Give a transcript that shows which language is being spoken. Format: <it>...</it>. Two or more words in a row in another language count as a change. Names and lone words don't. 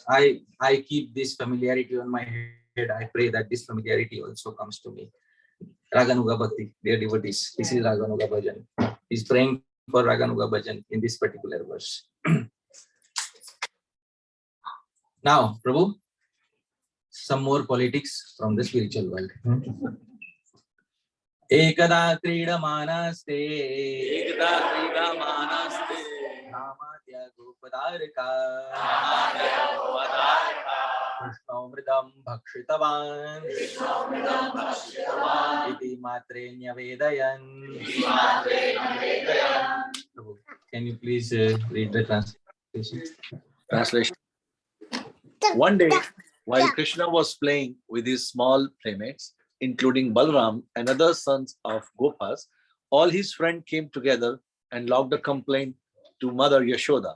<en>I keep this familiarity on my head. I pray that this familiarity also comes to me. Raganuga Bhakti, dear devotees, this is Raganuga Bhajan. He's praying for Raganuga Bhajan in this particular verse. Now, Prabhu, some more politics from the spiritual world.</en> <sa>एकदा क्रीडमानास्ते नमाद्या गोपदारिका कृष्णमृदं भक्षितवान् इति मात्रेण्य वेदयन्.</sa> <en>Prabhu, can you please read the translation? Translation. One day, while Krishna was playing with his small playmates, including Balram and other sons of Gopas, all his friends came together and logged a complaint to Mother Yashoda.</en>